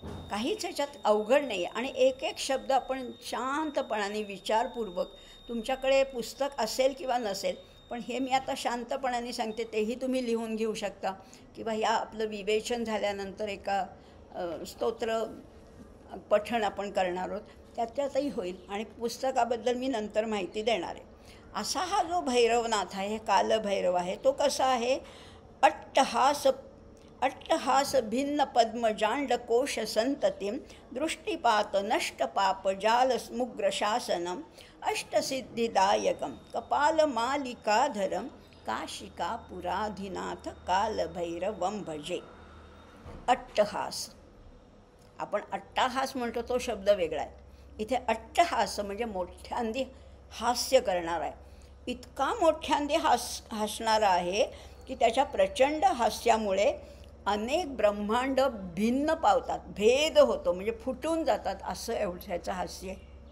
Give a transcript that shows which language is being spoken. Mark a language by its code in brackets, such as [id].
[mr] काहीच ह्याच्यात अवघड नाही. आणि एक एक शब्द आपण शांतपणाने विचारपूर्वक, तुमच्याकडे पुस्तक असेल किंवा नसेल, पण हे मी आता शांतपणाने सांगते, तेही तुम्ही लिहून घेऊ शकता. किंवा या आपलं विवेचन झाल्यानंतर एका स्तोत्र पठण आपण करणार आहोत, त्यातही होईल. आणि पुस्तकाबद्दल मी नंतर माहिती देणार आहे. असा हा जो भैरवनाथ आहे, कालभैरव आहे, तो कसा आहे? [sa] अट्टहास भिन्न पद्मजांड कोश संततिं दृष्टिपात नष्ट पाप जाल मुग्र शासनम अष्टसिद्धिदायकं कपालमालिकाधरं काशिकापुराधीनाथ कालभैरवं भजे. [mr] अट्टहास, आपण अट्टहास म्हणतो तो शब्द वेगळा आहे. इथे अट्टहास म्हणजे मोठ्यांदी हास्य करणार आहे. इतका मोठ्यांदी हसणारा आहे की त्याच्या प्रचंड हास्यामुळे अनेक ब्रह्मांड भिन्न पावतात, भेद होतो म्हणजे फुटून जातात, असं एवढ्याचं हास्य आहे.